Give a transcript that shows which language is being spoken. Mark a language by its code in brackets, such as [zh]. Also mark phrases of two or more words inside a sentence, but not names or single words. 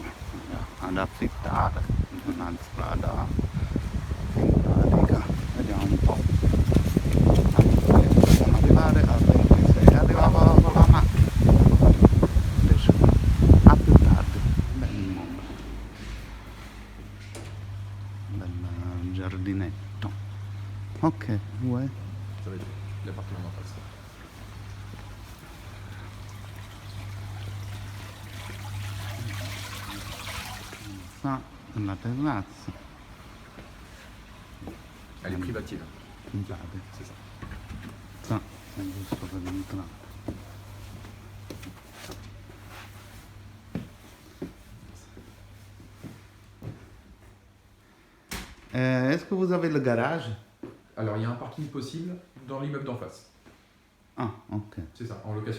[it] Ad affittare una strada simpatica. Vediamo un po'. Possiamo arrivare al 26. Arrivavo con la macchina. Adesso a più tardi. Bel mondo. Bel giardinetto. [fr] Ok, ouais. Ça va être l'appartement en face. [it] Ça, la terrazza. [fr] Elle est privative, [it] Scusate. [fr] c'est ça. Ça, [it] è giusto per entrare. [fr] Est-ce que vous avez le garage? Alors il y a un parking possible dans l'immeuble d'en face. Ah, ok. C'est ça, en location.